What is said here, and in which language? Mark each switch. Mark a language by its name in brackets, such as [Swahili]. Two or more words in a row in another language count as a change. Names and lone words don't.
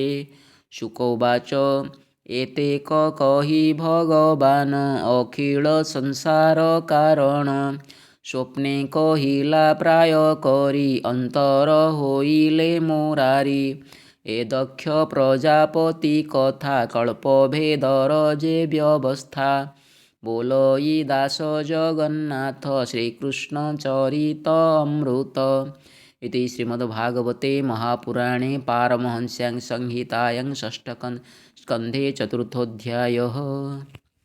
[Odia] ଶୁକ ଉବାଚ ଏତେକ କହି ଭଗବାନ ଅଖିଳ ସଂସାର କାରଣ। ସ୍ୱପ୍ନେ କହିଲା ପ୍ରାୟ କରି ଅନ୍ତର ହୋଇଲେ ମୁରାରି। ଏ ଦକ୍ଷ ପ୍ରଜାପତି କଥା କଳ୍ପଭେଦର ଯେ ବ୍ୟବସ୍ଥା। ବୋଲଇ ଦାସ ଜଗନ୍ନାଥ ଶ୍ରୀକୃଷ୍ଣଚରିତାମୃତ। [Sanskrit] इति श्रीमद्भागवते महापुराणे पारमहंस्यां संहितायां षष्ठस्कन्धे चतुर्थोऽध्यायः।